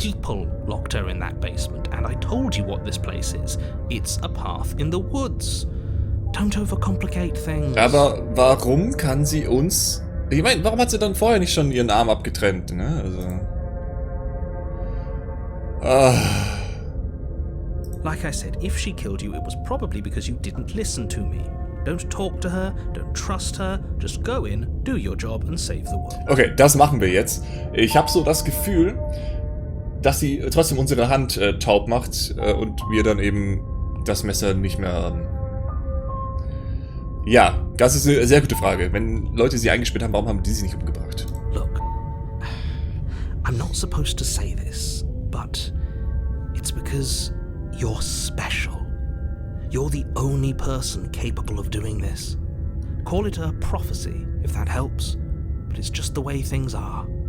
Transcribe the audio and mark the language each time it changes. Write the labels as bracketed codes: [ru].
[en] People locked her in that basement, and I told you what this place is. It's a path in the woods. Don't overcomplicate things. [de] Aber warum kann sie uns... Ich meine, warum hat sie dann vorher nicht schon ihren Arm abgetrennt, ne? Also... [en] Like I said, if she killed you, it was probably because you didn't listen to me. Don't talk to her, don't trust her, just go in, do your job and save the world. [de] Okay, das machen wir jetzt. Ich habe so das Gefühl, dass sie trotzdem unsere Hand taub macht und wir dann eben das Messer nicht mehr haben. Ja, das ist eine sehr gute Frage. Wenn Leute sie eingesperrt haben, warum haben die sie nicht umgebracht? [en] Look, I'm not supposed to say this, but it's because you're special. You're the only person capable of doing this. Call it a prophecy, if that helps, but it's just the way things are.